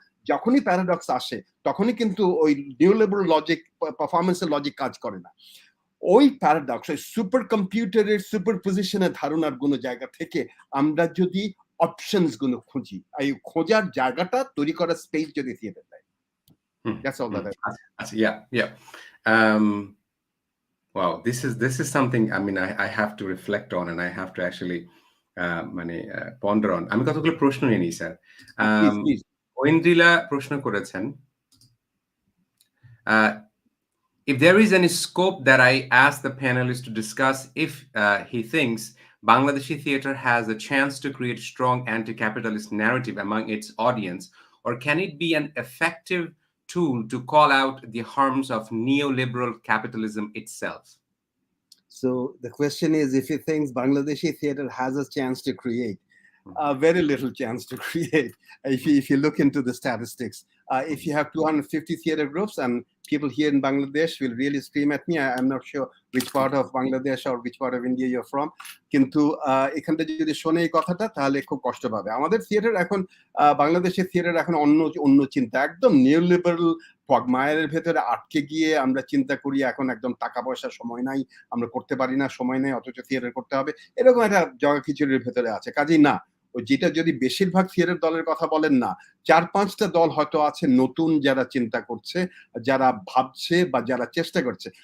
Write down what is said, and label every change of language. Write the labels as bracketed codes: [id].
[bn] যখনই প্যারাডক্স আসে তখনই কিন্তু ওই নিউলিবারাল লজিক, পারফরমেন্সের লজিক কাজ করে না। ওই প্যারাডক্স, ওই সুপার কম্পিউটারের সুপার পজিশনের ধারণার কোনো জায়গা থেকে আমরা যদি অপশনস গুলো খুঁজি, এই খোঁজার জায়গাটা তৈরি করার স্পেস যদি থিয়েটার দেয়, [en] that's all that yeah. Wow, this is something, I mean, I have to reflect on, and I have to actually ponder on. [bn] আমি কতগুলো প্রশ্ন নিয়ে নিই স্যার। [en] ঐন্দ্রিলা প্রশ্ন করেছেন, if there is any scope that I ask the panelists to discuss, if he thinks Bangladeshi theatre has a chance to create strong anti-capitalist narrative among its audience, or can it be an effective tool to call out the harms of neoliberal capitalism itself? So the question is, if he thinks Bangladeshi theatre has a chance to create, very little chance to create. If you look into the statistics, if you have 250 theater groups, and people here in Bangladesh will really scream at me, I'm not sure which part of Bangladesh or which part of India you're from, [bn] কিন্তু এখানটা যদি শোনে এই কথাটা তাহলে খুব কষ্ট পাবে। আমাদের থিয়েটার এখন, বাংলাদেশের থিয়েটার এখন অন্য চিন্তা, একদম নিউলিবারাল মায়ের ভেতরে আটকে গিয়ে আমরা চিন্তা করি এখন একদম টাকা পয়সা সময় নাই, আমরা করতে পারি না, সময় নেই, অথচ থিয়েটার করতে হবে, এরকম একটা জগা খিচুড়ির ভেতরে আছে। কাজেই না, যেটা যদি বেশিরভাগ থিয়েটার দলের কথা বলেন না, 4-5টা দল হয়তো আছে নতুন যারা চিন্তা করছে, যারা ভাবছে বা যারা চেষ্টা করছে।